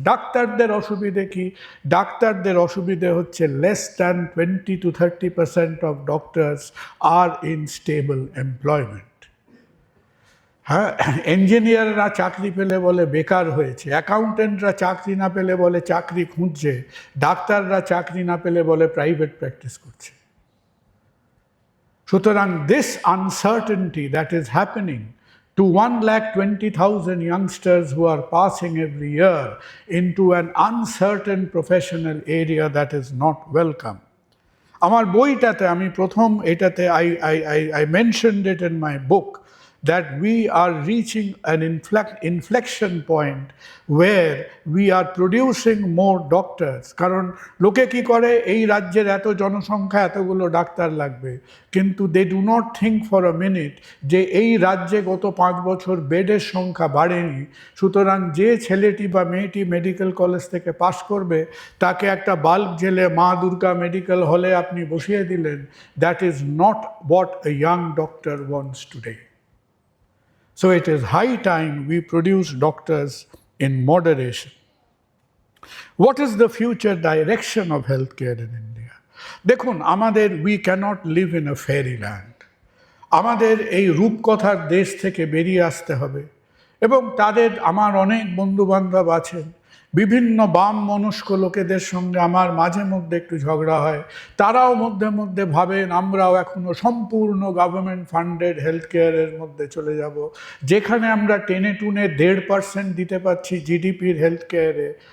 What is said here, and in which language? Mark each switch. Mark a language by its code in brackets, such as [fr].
[bn] ডাক্তারদের অসুবিধে কি? ডাক্তারদের অসুবিধে হচ্ছে [en] Less than 20-30% of doctors are unstable employment. [bn] হ্যাঁ, ইঞ্জিনিয়াররা চাকরি পেলে বলে বেকার হয়েছে, অ্যাকাউন্টেন্টরা চাকরি না পেলে বলে চাকরি খুঁজছে, ডাক্তাররা চাকরি না পেলে বলে প্রাইভেট প্র্যাকটিস করছে। [en] সুতরাং this uncertainty that is happening to 1,20,000 youngsters who are passing every year into an uncertain professional area, that is not welcome. [bn] আমার বইটাতে আমি প্রথম এটাতে [en] I mentioned it in my book that we are reaching an inflection point where we are producing more doctors. [bn] কারণ লোকে কি করে, এই রাজ্যের এত জনসংখ্যা, এতগুলো ডাক্তার লাগবে, কিন্তু [en] they do not think for a minute [bn] যে এই রাজ্যে গত 5 বছর বেডের সংখ্যা বাড়েনি। সুতরাং যে ছেলেটি বা মেয়েটি মেডিকেল কলেজ থেকে পাশ করবে, তাকে একটা বাল্ব জেলে মা দুর্গা মেডিকেল হলে আপনি বসিয়ে দিলেন। [en] That is not what a young doctor wants today. So it is high time we produce doctors in moderation. What is the future direction of healthcare in India? [bn] দেখুন, আমাদের [en] we cannot live in a fairyland. [bn] আমাদের এই রূপকথার দেশ থেকে বেরিয়ে আসতে হবে, এবং তাদের আমার অনেক বন্ধুবান্ধব আছেন বিভিন্ন বাম মনস্ক লোকেদের সঙ্গে আমার মাঝে মধ্যে একটু ঝগড়া হয়। তারাও মধ্যে মধ্যে ভাবেন আমরাও এখনো সম্পূর্ণ গভর্নমেন্ট ফান্ডেড হেলথ কেয়ারের মধ্যে চলে যাব, যেখানে আমরা টেনে টুনে 1.5% দিতে পারছি জিডিপির হেলথ কেয়ারে।